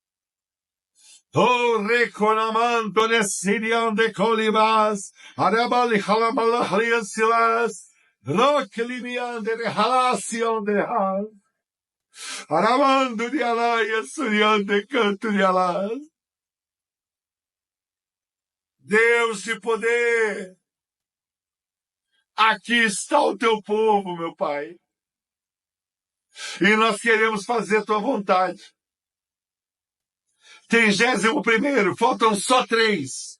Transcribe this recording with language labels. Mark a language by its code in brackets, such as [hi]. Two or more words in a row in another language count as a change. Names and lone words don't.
[pt] O reconamando de Sirion de Colibas, Arabali Halamalahriasilas, Roquelibian de Halacion de Hal, Aramando de Alaia, Surian de Canto de Alas. Deus de poder, aqui está o teu povo, meu Pai. E nós queremos fazer tua vontade. 31º, faltam só 3.